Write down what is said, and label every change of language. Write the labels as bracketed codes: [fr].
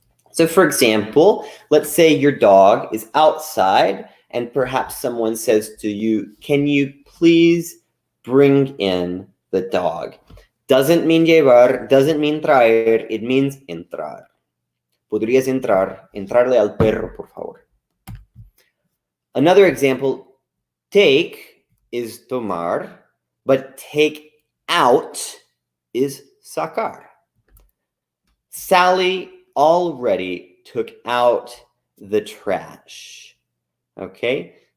[en] So for example, let's say your dog is outside and perhaps someone says to you, can you please bring in the dog? Doesn't mean llevar, doesn't mean traer, it means entrar. [es] Podrías entrar, entrarle al perro, por favor. [en] Another example, take is tomar, but take out is sacar. Sally already took out the trash. Okay?